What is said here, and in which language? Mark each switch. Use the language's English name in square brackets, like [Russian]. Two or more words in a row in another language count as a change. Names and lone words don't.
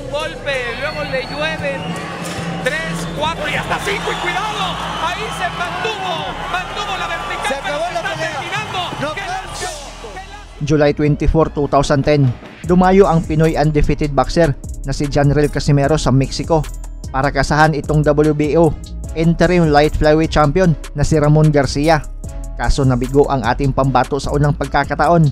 [Spanish] golpe, luego le llueven 3, 4 y hasta 5 y cuidado, ahí se mantuvo la vertical. Se acabó la pelea. No, [Filipino] July 24, 2010, dumayo ang Pinoy [English] undefeated boxer [Filipino] na si Janrel Casimero sa Mexico para kasahan itong WBO [English] interim light flyweight champion [Filipino] na si Ramon Garcia. Kaso nabigo ang ating pambato sa unang pagkakataon.